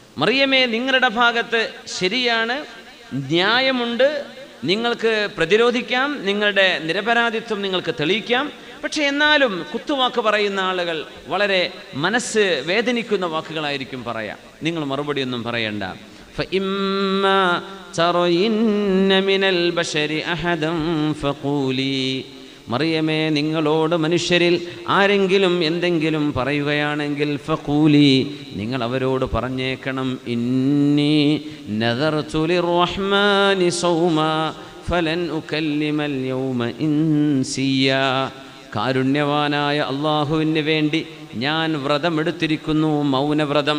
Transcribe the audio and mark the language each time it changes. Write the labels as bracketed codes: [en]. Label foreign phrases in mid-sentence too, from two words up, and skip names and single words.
[ml] മറിയമേ, നിങ്ങളുടെ ഭാഗത്ത് ശരിയാണ്, ന്യായമുണ്ട്, നിങ്ങൾക്ക് പ്രതിരോധിക്കാം, നിങ്ങളുടെ നിരപരാധിത്വം നിങ്ങൾക്ക് തെളിയിക്കാം. പക്ഷെ എന്നാലും കുത്തുവാക്ക് പറയുന്ന ആളുകൾ വളരെ മനസ്സ് വേദനിക്കുന്ന വാക്കുകളായിരിക്കും പറയാം. നിങ്ങൾ മറുപടിയൊന്നും പറയണ്ട. [ar] فإما ترين من البشر أحدا فقولي, [ml] മറിയമേ, നിങ്ങളോട് മനുഷ്യരിൽ ആരെങ്കിലും എന്തെങ്കിലും പറയുകയാണെങ്കിൽ ഫഖൂലി, നിങ്ങൾ അവരോട് പറഞ്ഞേക്കണം, [ar] إني نذرت للرحمن صوما فلن أكلم اليوم إنسيا, [ml] കാരുണ്യവാനായ അള്ളാഹുവിന് വേണ്ടി ഞാൻ വ്രതമെടുത്തിരിക്കുന്നു, മൗനവ്രതം.